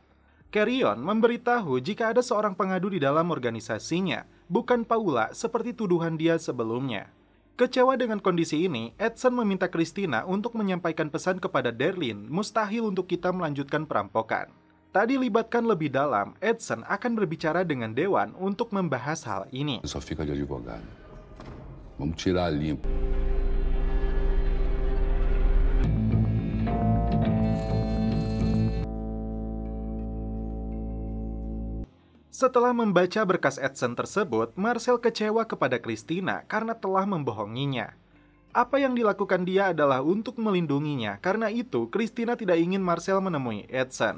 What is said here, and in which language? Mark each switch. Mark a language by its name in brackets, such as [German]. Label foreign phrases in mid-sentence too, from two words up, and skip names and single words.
[Indonesian] Carrion memberitahu jika ada seorang pengadu di dalam organisasinya, bukan Paula seperti tuduhan dia sebelumnya. Kecewa dengan kondisi ini, Edson meminta Christina untuk menyampaikan pesan kepada Darlene, mustahil untuk kita melanjutkan perampokan. Tak dilibatkan lebih dalam, Edson akan berbicara dengan Dewan untuk membahas hal ini. [Portuguese] Só fica de advogado. Vamos tirar limpo. [Indonesian] Setelah membaca berkas Edson tersebut, Marcel kecewa kepada Christina karena telah membohonginya. Apa yang dilakukan dia adalah untuk melindunginya, karena itu Christina tidak ingin Marcel menemui Edson.